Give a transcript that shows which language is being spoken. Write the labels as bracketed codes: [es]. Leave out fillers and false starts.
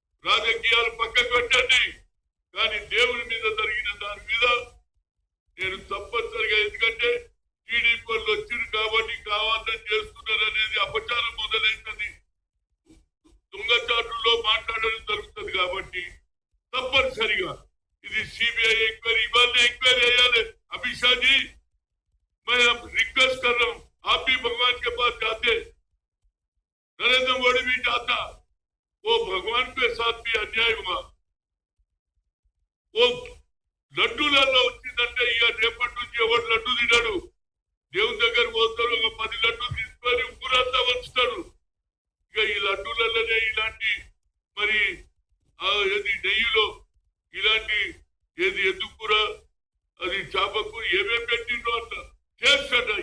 [te] రాజకీయాలు పక్కకు పెట్టండి, కానీ దేవుని మీద జరిగిన దాని మీద నేను తప్పనిసరిగా, ఎందుకంటే టీడీపీ వాళ్ళు వచ్చారు కాబట్టి కావాలని చేస్తున్నారు అనేది అపచారం మొదలైతుంది. దొంగచాటుల్లో మాట్లాడడం జరుగుతుంది కాబట్టి తప్పనిసరిగా ఇది సిబిఐ ఎంక్వైరీ ఇవాళ ఎంక్వైరీ अయ్యాలి. [hi] अमित शाह जी, मैं रिक्वेस्ट कर रहा हूँ, आप भी भगवान के पास जाते, नरेंद्र मोदी भी जाता, वो भगवान के साथ भी अन्याय हुआ. [te] वो లడ్డూలలో వచ్చిందంటే ఇక రేపటి నుంచి ఎవరు లడ్డు తినడు. దేవుని దగ్గర పోతాడు, 10 లడ్డూలు తీసుకొని ఊరంతా వంచుతాడు. ఇక ఈ లడ్డూలలోనే ఇలాంటి మరి ఏది నెయ్యిలో ఇలాంటి ఏది ఎద్దుకూర, అది చేపకూర ఏమేమి పెట్టిండ్రో అంట చేస్తాడ.